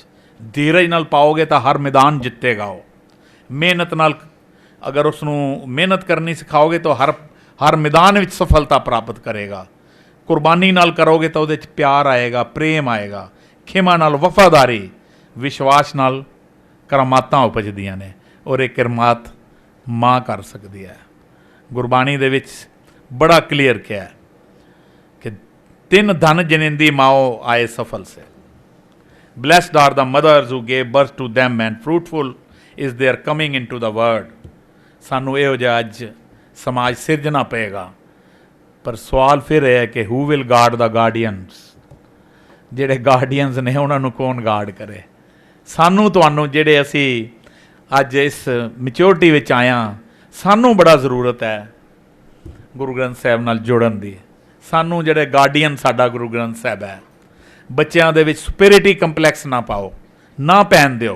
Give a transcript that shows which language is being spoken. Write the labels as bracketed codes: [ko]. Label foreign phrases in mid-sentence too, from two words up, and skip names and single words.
[pa] ਧੀਰਜ ਨਾਲ ਪਾਓਗੇ ਤਾਂ ਹਰ ਮੈਦਾਨ ਜਿੱਤੇਗਾ ਉਹ। ਮਿਹਨਤ ਨਾਲ ਅਗਰ ਉਸਨੂੰ ਮਿਹਨਤ ਕਰਨੀ ਸਿਖਾਓਗੇ ਤਾਂ ਹਰ ਮੈਦਾਨ ਵਿੱਚ ਸਫਲਤਾ ਪ੍ਰਾਪਤ ਕਰੇਗਾ। ਕੁਰਬਾਨੀ ਨਾਲ ਕਰੋਗੇ ਤਾਂ ਉਹਦੇ 'ਚ ਪਿਆਰ ਆਏਗਾ, ਪ੍ਰੇਮ ਆਏਗਾ। ਖਿਮਾ ਨਾਲ ਵਫ਼ਾਦਾਰੀ, ਵਿਸ਼ਵਾਸ ਨਾਲ ਕਰਾਮਾਤਾਂ ਉਪਜਦੀਆਂ ਨੇ, ਔਰ ਇਹ ਕਿਰਮਾਤ ਮਾਂ ਕਰ ਸਕਦੀ ਹੈ। ਗੁਰਬਾਣੀ ਦੇ ਵਿੱਚ ਬੜਾ ਕਲੀਅਰ ਕਿਹਾ ਹੈ ਕਿ 3 ਧਨ ਜਨਿੰਦੀ ਮਾਓ ਆਏ ਸਫਲ ਸੇ। [en] Blessed are the mothers who gave birth to them, and fruitful is their coming into the world। [pa] ਸਾਨੂੰ ਇਹੋ ਜਿਹਾ ਅੱਜ ਸਮਾਜ ਸਿਰਜਣਾ ਪਏਗਾ। ਪਰ ਸਵਾਲ ਫਿਰ ਇਹ ਹੈ ਕਿ [en] who will guard the guardians? [pa] ਜਿਹੜੇ ਗਾਰਡੀਅਨਸ ਨੇ ਉਹਨਾਂ ਨੂੰ ਕੌਣ ਗਾਰਡ ਕਰੇ? ਸਾਨੂੰ ਤੁਹਾਨੂੰ ਜਿਹੜੇ ਅਸੀਂ ਅੱਜ ਇਸ ਮੈਚਿਓਰਿਟੀ ਵਿੱਚ ਆਇਆ, ਸਾਨੂੰ ਬੜਾ ਜ਼ਰੂਰਤ ਹੈ ਗੁਰੂ ਗ੍ਰੰਥ ਸਾਹਿਬ ਨਾਲ ਜੁੜਨ ਦੀ। ਸਾਨੂੰ ਜਿਹੜੇ ਗਾਰਡੀਅਨ ਸਾਡਾ ਗੁਰੂ ਗ੍ਰੰਥ ਸਾਹਿਬ ਹੈ, ਬੱਚਿਆਂ ਦੇ ਵਿੱਚ [en] superiority complex [pa] ਨਾ ਪਾਓ, ਨਾ ਪੈਣ ਦਿਓ।